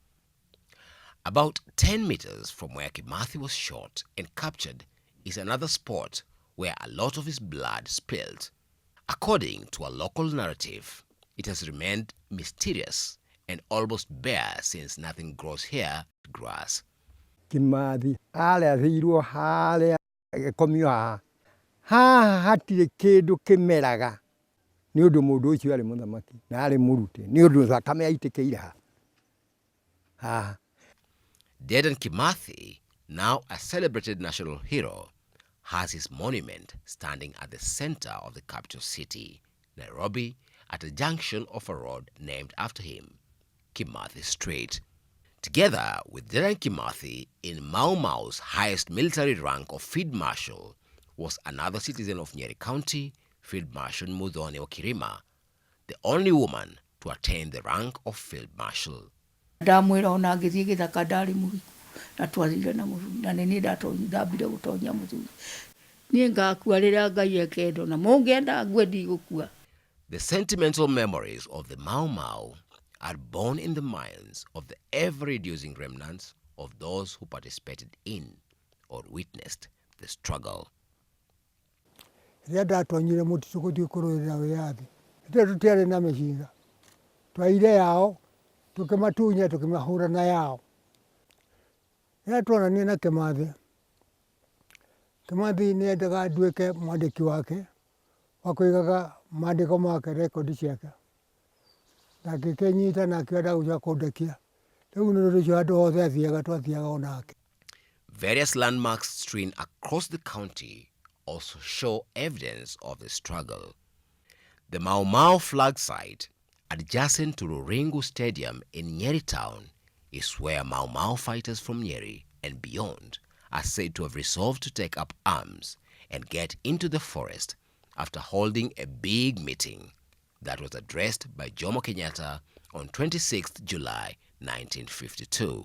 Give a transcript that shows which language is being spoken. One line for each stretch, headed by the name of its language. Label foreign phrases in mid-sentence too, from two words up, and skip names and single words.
English: About 10 meters from where Kimathi was shot and captured is another spot where a lot of his blood spilled. According to a local narrative, it has remained mysterious and almost bare since nothing grows here but grass.
Kikuyu: Kimathi areithirwo haria komio haha hatirĩ kĩndũ kĩmeraga nĩ ũndũ mũndũ ũcio arĩ mũthamaki na arĩ mũrute nĩ ũndũ thakame yaitĩkĩire haha.
English: Dedan Kimathi, now a celebrated national hero, has his monument standing at the center of the capital city, Nairobi, at a junction of a road named after him, Kimathi Street. Together with Dedan Kimathi, in Mau Mau's highest military rank of Field Marshal was another citizen of Nyeri County, Field Marshal Muthoni wa KIRIMA, the only woman to attain the rank of Field Marshal.
Kikuyu: Ndamwĩra ona ngĩthiĩ gĩthaka ndarĩ mũriku na twathire na mũthuri na nĩ niĩ ndambire gũtonya mũthuri niĩ ngakua rĩrĩa Ngai ekenda na mũngĩenda ngue ndigũkua.
English: The sentimental memories of the Mau Mau are born in the minds of the ever-reducing remnants of those who participated in or witnessed the struggle.
Kikuyu: Rĩrĩa ndatonyire mũtitũ gũthiĩ kũrũĩrĩra wĩyathi tũtiarĩ na mĩcinga twaire yao tukimatunya tukimahura na yao. Rĩrĩa tuonania na Kimathi nĩ endaga nduĩke mwandĩki wake wa kũigaga maandĩko make rekondi ciake na ngĩkĩnyita na akĩenda gũcoka kũndekia rĩu nĩ ũndũ ũcio andũ othe twathiaga o nake.
English: Various landmarks strewn across the county also show evidence of the struggle. The Mau Mau flag site, adjacent to Ruringu Stadium in Nyeri town, is where Mau Mau fighters from Nyeri and beyond are said to have resolved to take up arms and get into the forest after holding a big meeting that was addressed by Jomo Kenyatta on 26th July 1952.